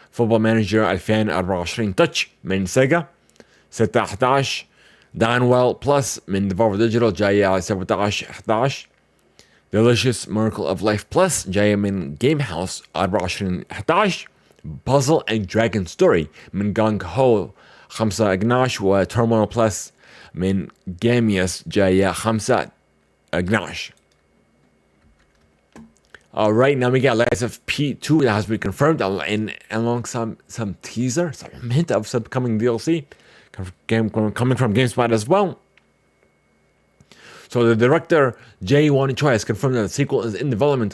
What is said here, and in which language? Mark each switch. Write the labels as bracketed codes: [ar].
[ar] فوتبول مانجر 2024 تاتش من سيجا 6/11. دانويل بلس من ديفولفر ديجيتال جايه 17/11. Delicious Miracle of Life Plus جايه من جيم هاوس 24/11. Puzzle and Dragon Story من جانج هو 5/12. وترمينال بلس من جيميوس جايه 5/12. [en] Alright, now we got Lies of P2 that has been confirmed and along some teaser, some hint of some coming DLC coming from GameSpot as well. So the director Jae-Won Choi has confirmed that the sequel is in development.